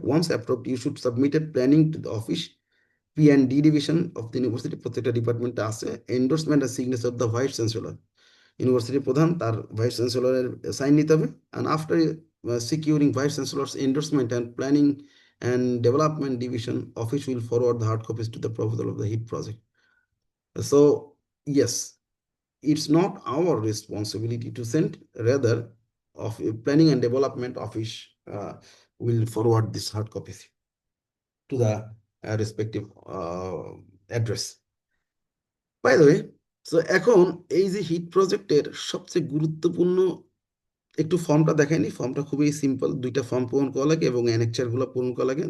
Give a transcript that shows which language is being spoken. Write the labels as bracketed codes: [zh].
[en] once approved you should submitted planning to the office P&D division of the university, [bn] প্রত্যেকটা ডিপার্টমেন্টে আছে। Endorsement আর [en] signature of the vice chancellor, [bn] university প্রধান তার vice চ্যান্সেলরের sign নিতে হবে। [en] And after securing vice chancellor's endorsement and planning and development division office will forward the hard copies to the proposal of the hit project. So yes, it's not our responsibility to send, rather of planning and development office will forward this hard copies to the respective address. [bn] By the way, so এখন এই যে hit প্রজেক্টের সবচেয়ে গুরুত্বপূর্ণ একটু ফর্মটা দেখায়নি। ফর্মটা খুবই সিম্পল, দুইটা ফর্ম পূরণ করা লাগে এবং অ্যানেকচার গুলো পূরণ করা লাগে।